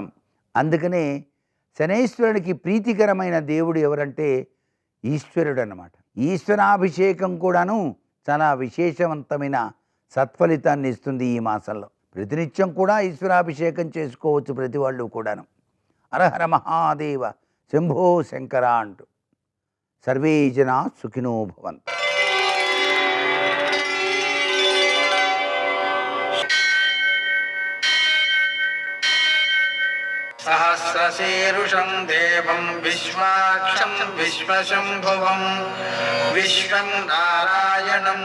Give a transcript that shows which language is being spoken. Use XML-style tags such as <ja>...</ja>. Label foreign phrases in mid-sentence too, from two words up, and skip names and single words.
<te>అందుకనే శనైశ్వరుడికి ప్రీతికరమైన దేవుడు ఎవరంటే ఈశ్వరుడు అన్నమాట. ఈశ్వరాభిషేకం కూడాను చాలా విశేషవంతమైన సత్ఫలితాన్ని ఇస్తుంది ఈ మాసంలో. ప్రతినిత్యం కూడా ఈశ్వరాభిషేకం చేసుకోవచ్చు ప్రతి వాళ్ళు కూడాను.</te> <sa>హరహర మహాదేవ శంభో శంకర అంటూ. సర్వే జనా సుఖినో భవంతు. सहस्रशीर्षं देवं विश्वाक्षं विश्वशम्भुवं विश्वं नारायणं</sa>